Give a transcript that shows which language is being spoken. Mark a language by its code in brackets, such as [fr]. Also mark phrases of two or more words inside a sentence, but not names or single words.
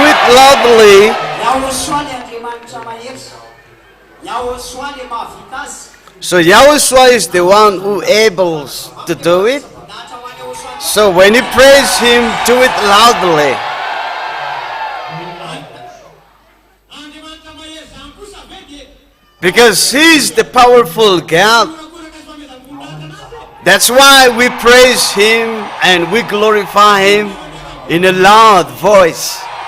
[en] loudly. [mg] Yahoshua le Andriamanitra mahery. Yahoshua le mahavita azy. [en] So Yahushua is the one who able to do it. [mg] Natra ho any Yahoshua. [en] So when you praise him, do it loudly. Because he's the powerful God. That's why we praise him and we glorify him in a loud voice.